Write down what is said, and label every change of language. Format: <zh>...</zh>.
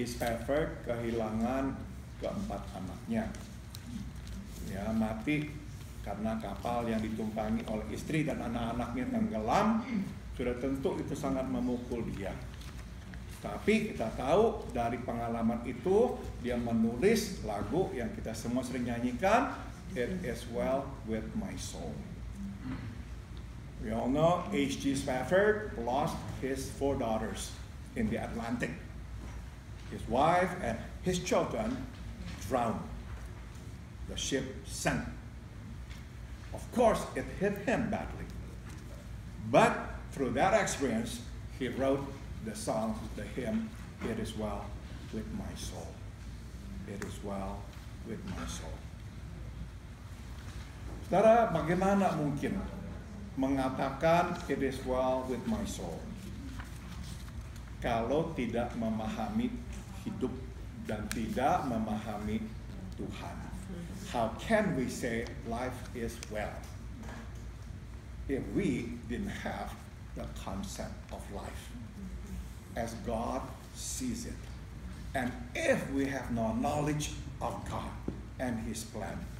<id>Spafford kehilangan keempat anaknya, ya, mati karena kapal yang ditumpangi oleh istri dan anak-anaknya tenggelam, sudah tentu itu sangat memukul dia. Tapi kita tahu dari pengalaman itu, dia menulis lagu yang kita semua sering nyanyikan, It Is Well With My Soul.</id> <en>We all know H.G. Spafford lost his 4 daughters in the Atlantic. His wife and his children drowned. The ship sank. Of course, it hit him badly. But through that experience, he wrote the song, the hymn, It Is Well With My Soul. It is well with my soul.</en> <id>Saudara, bagaimana mungkin mengatakan</id> <en>it is well with my soul</en> <id>kalau tidak memahami hidup dan tidak memahami Tuhan?</id> <en>How can we say life is well if we didn't have the concept of life as God sees it, and if we have no knowledge of God and His plan?</en>